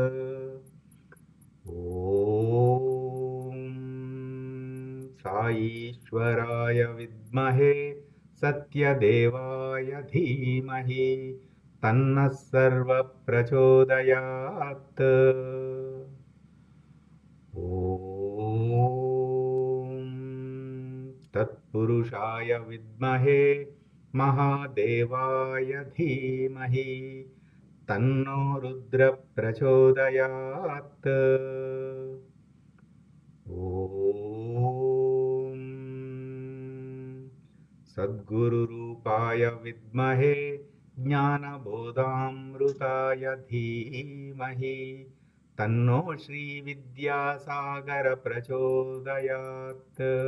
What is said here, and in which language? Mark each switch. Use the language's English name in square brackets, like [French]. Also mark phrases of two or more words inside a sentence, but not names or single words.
[Sanskrit] ॐ साईश्वराय विद्महे सत्यदेवाय धीमहि तन्नः सर्वप्रचोदयात्। ॐ ఓం తత్పురుషాయ విద్మహే మహాదేవాయ ధీమహి తన్నో రుద్ర ప్రచోదయాత్. ఓం సద్గురురూపాయ విద్మహే జ్ఞానబోధామృతాయ ధీమహి తన్నో శ్రీ విద్యాసాగర ప్రచోదయాత్.